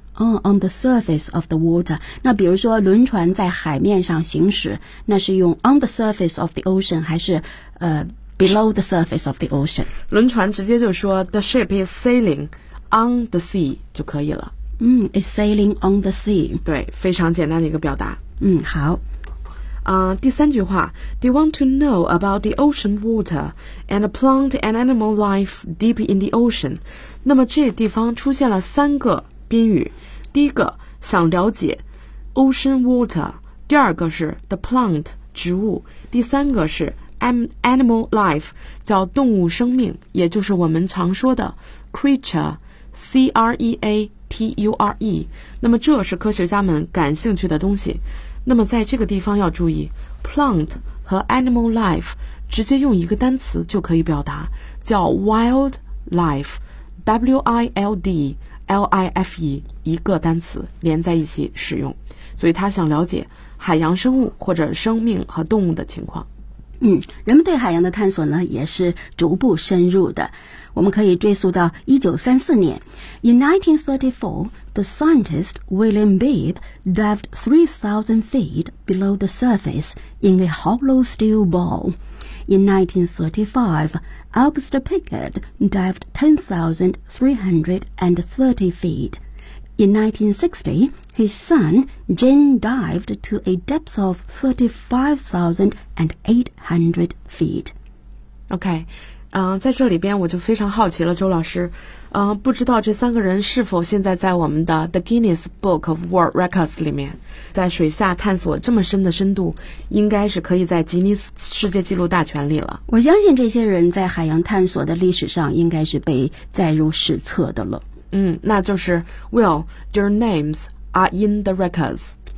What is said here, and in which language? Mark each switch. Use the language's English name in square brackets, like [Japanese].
[English] on the surface of the water。 [Chinese] 那比如说轮船在海面上行驶，那是用 [English] on the surface of the ocean [Chinese] 还是 [English] below the surface of the ocean？ [Chinese] 轮船直接就说 [English] the ship is sailing on the sea [Chinese] 就可以了。 [English] It's sailing on the sea. [Chinese] 对，非常简单的一个表达。嗯，好。第三句话 [English] ，They want to know about the ocean water and plant and animal life deep in the ocean. [Chinese] 那么这地方出现了三个宾语，第一个想了解 ocean water， 第二个是 the plant 植物，第三个是 animal life 叫动物生命，也就是我们常说的 creature， C R E A T U R E。那么这是科学家们感兴趣的东西。那么在这个地方要注意 plant 和 animal life 直接用一个单词就可以表达，叫 wild life， W-I-L-D-L-I-F-E， 一个单词连在一起使用，所以他想了解海洋生物或者生命和动物的情况。嗯，人们对海洋的探索呢也是逐步深入的，我们可以追溯到1934年。 [English] In 1934, the scientist William Beebe dived 3,000 feet below the surface in a hollow steel ball. In 1935, August Pickett dived 10,330 feet. In 1960, his son, Jim, dived to a depth of 35,800 feet. [Chinese] Okay. 在这里边我就非常好奇了，周老师，不知道这三个人是否现在在我们的 The Guinness Book of World Records 里面，在水下探索这么深的深度，应该是可以在吉尼斯世界纪录大全里了。我相信这些人在海洋探索的历史上应该是被载入史册的了。嗯，那就是 [English] Will, your names are in the records.